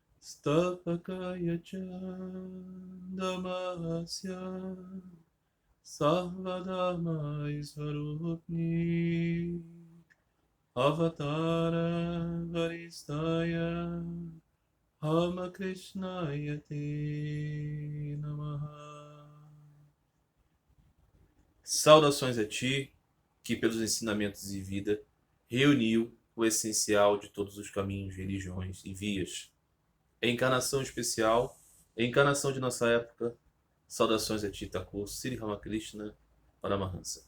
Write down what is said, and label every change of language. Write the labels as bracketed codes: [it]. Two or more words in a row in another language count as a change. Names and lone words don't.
[sa] Stavakaya Chandamasya Sarvadama Isvarupni Avatara Varistaya Ramakrishna Te Namaha. [pt] Saudações a ti, que pelos ensinamentos de vida reuniu o essencial de todos os caminhos, religiões e vias. Encarnação especial, encarnação de nossa época, saudações a ti, Thakur Sri Ramakrishna Paramahansa.